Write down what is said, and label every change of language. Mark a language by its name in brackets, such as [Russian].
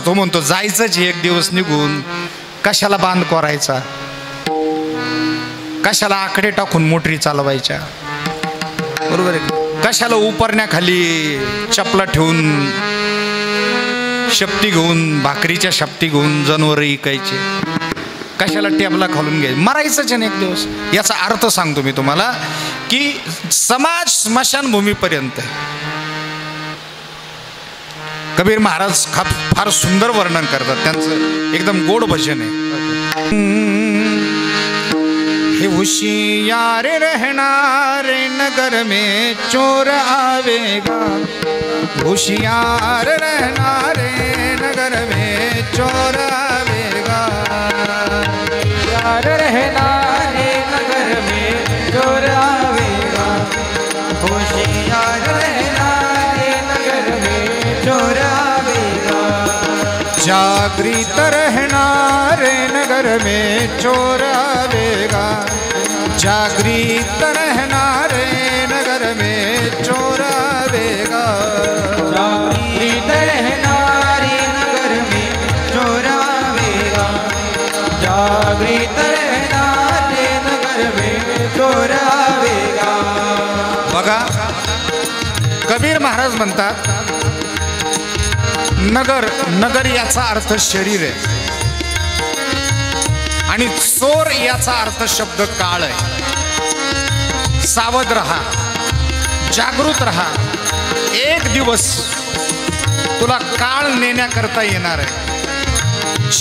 [Marathi] तो म्हणतो जायचंच एक दिवस निघून, कशाला बांध करायचा, कशाला आकडे टाकून मोटरी चालवायच्या, बरोबर आहे, कशाला उपरण्याखाली चपला ठेवून शपटी घेऊन, भाकरीच्या शपटी घेऊन जनावर इकायचे, कशाला टेबला खालून घ्यायचे, मरायचंच आहे एक दिवस. याचा अर्थ सांगतो मी तुम्हाला की समाज स्मशानभूमीपर्यंत आहे. कबीर महाराज फार सुंदर वर्णन करतात, त्यांचं एकदम गोड भजन आहे. [Hindi] हे होशियार रहना रे नगर में चोर आवेगा, होशियार रहना रे नगर में चोर आवेगा, होशियार रहना रे नगर में चोर आवेगा, होशियार रहना रे नगर में चोर आवेगा, जागृत रहना रे नगर में चोर आवेगा, जागृत रहना रे नगर में चोर आवेगा, जागृत रहना रे नगर में चोर आवेगा, जागृत रहना रे नगर में चोर आवेगा. [Marathi] बघा कबीर महाराज म्हणतात नगर, नगर याचा अर्थ शरीर आहे आणि चोर याचा अर्थ शब्द काळ आहे. सावध रहा, जागृत रहा. एक दिवस तुला काळ नेण्याकरता येणार आहे.